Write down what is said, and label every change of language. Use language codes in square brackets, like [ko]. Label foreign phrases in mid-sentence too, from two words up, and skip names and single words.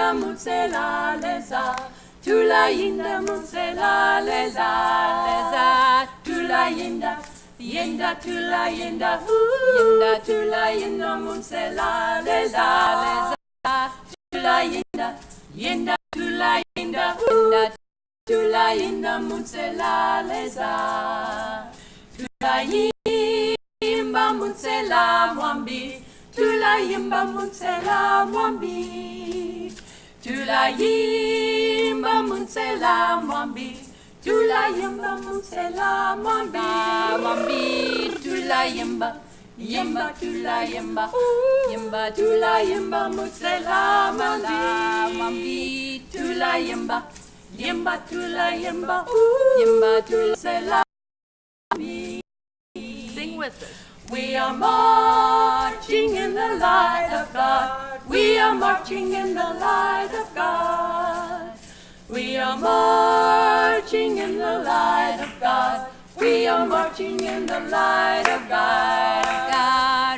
[toi] mutsela leza, tulayinda mutsela leza, leza, tulayinda, yenda tulayinda, yenda tulayinda mutsela leza, leza, tulayinda, yenda tulayinda, yenda tulayinda mutsela leza, tulayimba mutsela mwambi, tulayimba mutsela mwambi, tulayimba mutsela mwambi, tulayimba mutsela mwambi, mwambi, tulayimba, yimba tulayimba, yimba tulayimba mutsela mwambi, mwambi, tulayimba. Yimba tula yimba, yimba tula selami. [en] Sing with us. We are marching in the light of God. We are marching in the light of God. We are marching in the light of God. We are marching in the light of God.